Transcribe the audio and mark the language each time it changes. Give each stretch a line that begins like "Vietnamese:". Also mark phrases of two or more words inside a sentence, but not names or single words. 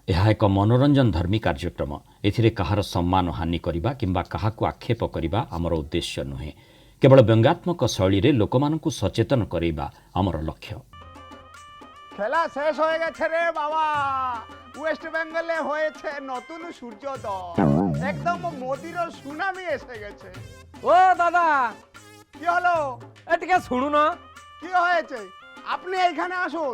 Odia: ଏହା ଏକ ମନୋରଞ୍ଜନ ଧର୍ମୀ କାର୍ଯ୍ୟକ୍ରମ। ଏଥିରେ କାହାର ସମ୍ମାନ ହାନି କରିବା କିମ୍ବା କାହାକୁ ଆକ୍ଷେପ କରିବା ଆମର ଉଦ୍ଦେଶ୍ୟ ନୁହେଁ। କେବଳ ବ୍ୟଙ୍ଗାତ୍ମକ ଶୈଳୀରେ ଲୋକମାନଙ୍କୁ ସଚେତନ କରାଇବା ଆମର লক্ষ্য।
Bangla: খেলা শেষ হয়ে গেছে রে বাবা। ওয়েস্ট বেঙ্গলে হয়েছে নতুন সূর্যোদয়, একদম মোদির সুনামি এসে গেছে। ও দাদা, কি হলো? এদিকে শুনুন। কি হয়েছে? আপনি এইখানে আসুন।